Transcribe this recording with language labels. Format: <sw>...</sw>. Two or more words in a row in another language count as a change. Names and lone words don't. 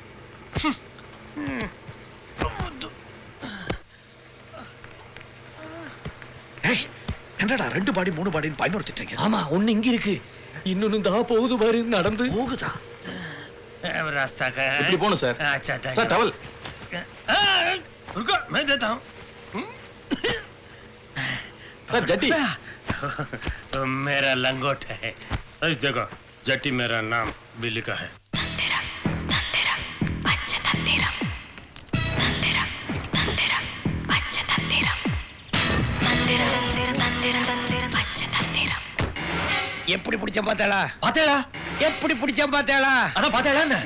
<ta>ஏய் என்னடா 2 பாடி 3 பாடின்னு பயமுறுத்திட்டீங்க. ஆமா ஒண்ணு இங்க இருக்கு, இன்னொன்னு தான் போகுது பாரு நடந்து. போகுதா?</ta> <hi>रास्ता का है।</hi> <ta>இப்படி போணும் சார்.</ta> <hi>अच्छा था।</hi> <ta>சார் டவல்.</ta> <hi>रुको मैं देता हूँ।</hi> <ta>சார் ஜட்டி.</ta> <hi>मेरा लंगोट है। सच देखो जट्टी मेरा नाम भी लिखा है।</hi> <ta>எப்படி பிடிச்ச பாத்தேளா? பாத்தேடா? எப்படி பிடிச்ச பாத்தேளா? அதான் பாத்தேடா என்ன?</ta>